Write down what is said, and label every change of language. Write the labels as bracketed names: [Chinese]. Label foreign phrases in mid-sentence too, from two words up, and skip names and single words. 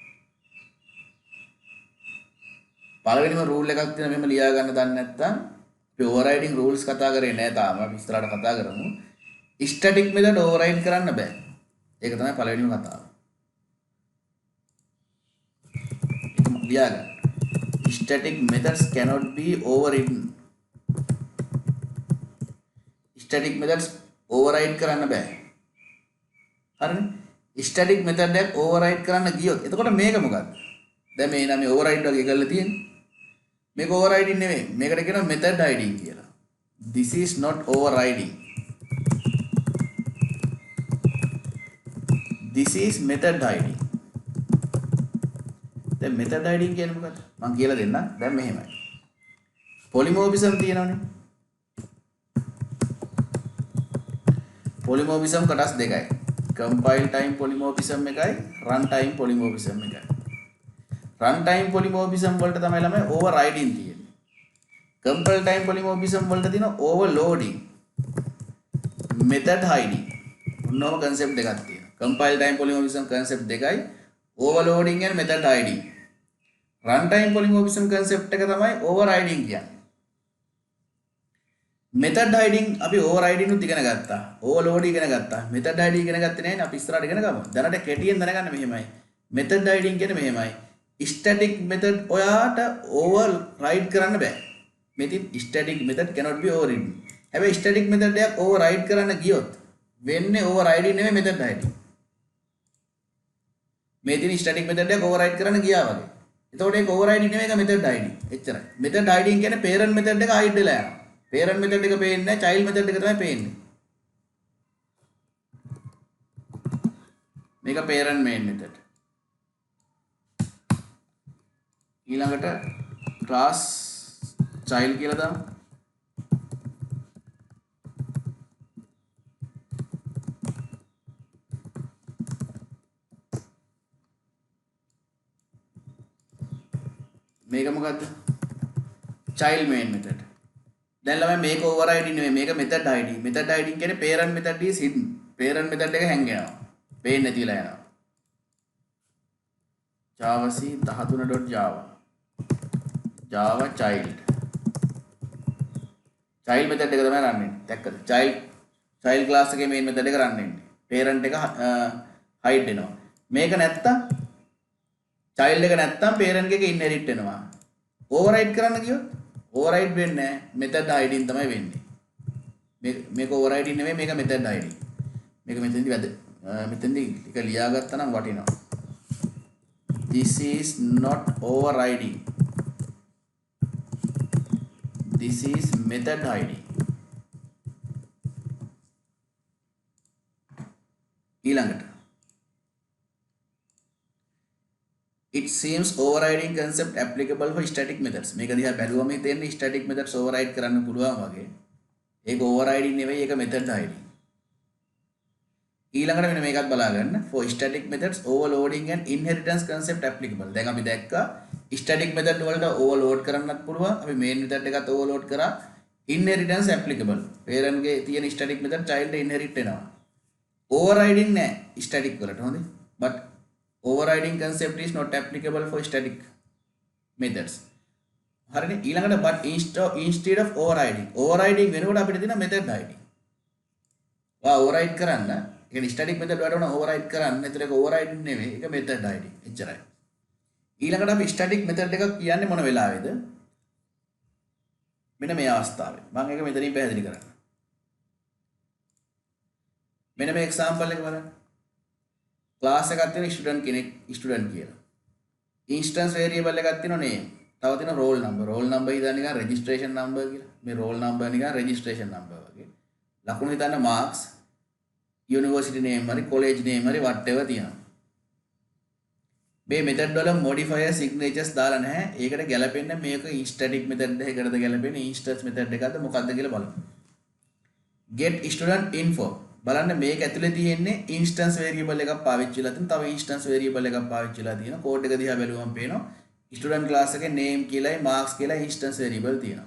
[Sinhala] පළවෙනිම රූල් එකක් තියෙන මෙහෙම ලියා ගන්න දන්නේ නැත්නම් අපි [English] overriding rules [Sinhala] කතා කරේ නෑ තාම. අපි ඉස්සරහට කතා කරමු. [English] static method [Sinhala] ඕවර්රයිඩ් කරන්න බෑ. ඒක තමයි පළවෙනිම කතාව. ඒක ලියා ගන්න. [English] Static methods cannot be overridden. Static methods override [Sinhala] කරන්න බෑ. හරිනේ? [English] static method [Sinhala] එක override කරන්න ගියොත් එතකොට මේක මොකක්ද? දැන් මේ නම override වගේ කරලා තියෙන්නේ. මේක overriding නෙමෙයි. මේකට කියනවා [English] method hiding [Sinhala] කියලා. [English] This is not overriding. This is method hiding. [Sinhala] දැන් [English] method hiding [Sinhala] කියන්නේ මොකක්ද? මම කියලා දෙන්නම්. දැන් මෙහෙමයි. polymorphism තියෙනවනේ. polymorphism කොටස් දෙකයි. [English] compile time polymorphism [Sinhala] එකයි [English] run time polymorphism [Sinhala] එකයි. [English] run time polymorphism [Sinhala] වලට තමයි ළමයි overriding තියෙන්නේ. [English] compile time polymorphism [Sinhala] වලට තියෙන [English] overloading, method hiding. [Sinhala] මොනම concept දෙකක් තියෙනවා. [English] compile time polymorphism concept [Sinhala] දෙකයි [English] overloading and method hiding. run time polymorphism concept [Sinhala] එක තමයි overriding කියන්නේ. [English] method hiding [Sinhala] අපි overriding උත් ඉගෙන ගත්තා. overload ඉගෙන ගත්තා. [English] method hiding [Sinhala] ඉගෙන ගත්තේ නැහැ නේ. අපි ඉස්සරහට ඉගෙන ගමු. දැනට කෙටියෙන් දැනගන්න මෙහෙමයි. [English] method hiding [Sinhala] කියන්නේ මෙහෙමයි. [English] static method [Sinhala] ඔයාට override කරන්න බෑ. [English] මෙතින් static method cannot be overridden. [Sinhala] හැබැයි [English] static method [Sinhala] එකක් override කරන්න ගියොත් වෙන්නේ overriding නෙමෙයි [English] method hiding. [Sinhala] මෙතින් [English] static method [Sinhala] එකක් override කරන්න ගියා වගේ. එතකොට ඒක overriding නෙමෙයි ඒක [English] method hiding. [Sinhala] එච්චරයි. [English] method hiding [Sinhala] කියන්නේ [English] parent method [Sinhala] එක hide වෙලා යනවා. [English] parent method [Sinhala] එක පේන්නේ නැහැ, [English] child method [Sinhala] එක තමයි පේන්නේ. මේක [English] parent main method. [Sinhala] ඊළඟට [English] class child [Sinhala] කියලා දාමු. මේක මොකද්ද? [English] child main method. [Sinhala] දැන් ළමයි මේක overriding නෙමෙයි මේක [English] method hiding. method hiding [Sinhala] කියන්නේ [English] parent method is hidden. parent method [Sinhala] එක hang වෙනවා. පේන්නේ නැතිලා යනවා. [English] java c 13.java java child method [Sinhala] එක තමයි run වෙන්නේ. දැක්කද? [English] child class [Sinhala] එකේ [English] main method [Sinhala] එක run වෙන්නේ. parent එක hide වෙනවා. මේක නැත්තම් child එක නැත්තම් parent එකක inherit වෙනවා. override කරන්න ගියොත් override වෙන්නේ නැහැ. [English] method hiding [Sinhala] තමයි වෙන්නේ. මේක overriding නෙමෙයි මේක [English] method hiding. [Sinhala] මේක මෙතෙන්දී ටික ලියාගත්තා නම් වටිනවා. [English] This is not overriding. This is method hiding. ඊළඟට it seems overriding concept applicable for static methods. [Sinhala] මේක දිහා බැලුවම හිතෙන්නේ [English] static methods override [Sinhala] කරන්න පුළුවන් වගේ. ඒක overriding නෙවෙයි ඒක [English] method hiding. [Sinhala] ඊළඟට මෙන්න මේකත් බලා ගන්න. [English] For static methods overloading and inheritance concept applicable. [Sinhala] දැන් අපි දැක්කා [English] static method [Sinhala] වලට overload කරන්නත් පුළුවන්. අපි [English] main method [Sinhala] එකත් overload කරා. [English] inheritance applicable. [Sinhala] parent ගේ තියෙන [English] static method child inherit [Sinhala] වෙනවා. overriding නෑ static වලට හොඳේ. [English] but overriding concept is not applicable for static methods. [Sinhala] හරිනේ ඊළඟට [English] but instead of overriding [Sinhala] වෙනකොට අපිට තියෙන [English] method hiding. [Sinhala] ඔයා override කරන්න ඒ කියන්නේ [English] static method [Sinhala] වලට උන override කරන්න. ඒතර ඒක overriding නෙවෙයි ඒක [English] method hiding. [Sinhala] එච්චරයි. ඊළඟට අපි [English] static method [Sinhala] එකක් කියන්නේ මොන වෙලාවේද? මෙන්න මේ අවස්ථාවේ. මම ඒක මෙතනින් පැහැදිලි කරන්න. මෙන්න මේ example එක බලන්න. class එකක් තියෙන student කෙනෙක් student කියලා. [English] instance variable [Sinhala] එකක් තියෙන name. තව තියෙන [English] roll number. roll number [Sinhala] ඉදා නිකන් [English] registration number [Sinhala] කියලා. මේ [English] roll number [Sinhala] නිකන් [English] registration number [Sinhala] වගේ. ලකුණු හිතන්න marks, [English] university name [Sinhala] හරි [English] college name [Sinhala] හරි whatever තියෙනවා. මේ මෙතඩ් වල [English] modifier signatures [Sinhala] දාලා නැහැ. ඒකට ගැලපෙන්නේ මේක [English] static method [Sinhala] එකකටද ගැලපෙන්නේ [English] instance method [Sinhala] එකකද මොකක්ද කියලා බලමු. [English] get student info [Sinhala] බලන්න මේක ඇතුලේ තියෙන්නේ [English] instance variable [Sinhala] එකක් පාවිච්චි වෙලා තියෙන. තව [English] instance variable [Sinhala] එකක් පාවිච්චි වෙලා තියෙනවා. කෝඩ් එක දිහා බැලුවම පේනවා [English] student class [Sinhala] එකේ name කියලායි marks කියලා [English] instance variable [Sinhala] තියෙනවා.